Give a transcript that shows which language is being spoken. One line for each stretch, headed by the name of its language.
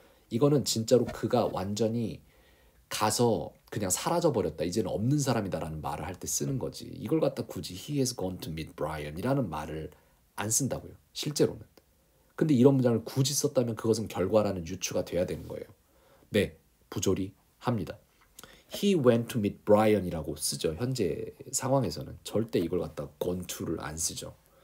Korean: 이거는 진짜로 그가 완전히 가서 그냥 사라져 버렸다. 이제는 없는 사람이다라는 말을 할 때 쓰는 거지. 이걸 갖다 굳이
English: he has gone to meet Brian
Korean: 이라는 말을 안 쓴다고요. 실제로는. 근데 이런 문장을 굳이 썼다면 그것은 결과라는 유추가 돼야 되는 거예요. 네, 부조리합니다.
English: He went to meet Brian
Korean: 이라고 쓰죠. 현재 상황에서는 절대 이걸 갖다
English: gone to
Korean: 를 안 쓰죠.